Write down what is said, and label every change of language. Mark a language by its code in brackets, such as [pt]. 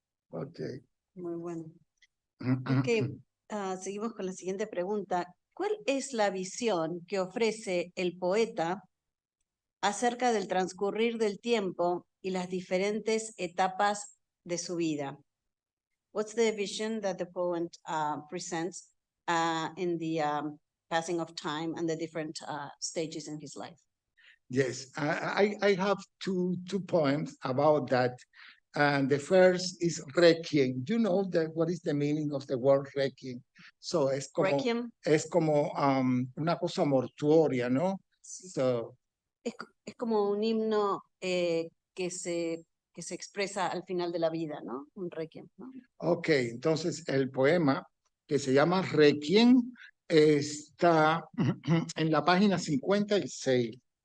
[en] Okay. [es] Muy bueno. Ok, seguimos con la siguiente pregunta. ¿Cuál es la visión que ofrece el poeta acerca del transcurrir del tiempo y las diferentes etapas de su vida? [en] What's the vision that the poet presents in the passing of time and the different stages in his life? Yes, I have two poems about that. And the first is requiem. You know what is the meaning of the word requiem? [es] So es como, Requiem. Es como una cosa mortuoria, ¿no? Sí. [en] So, [es] es como un himno que se expresa al final de la vida, ¿no? Un requiem, ¿no? Ok, entonces el poema que se llama Requiem está en la página 56.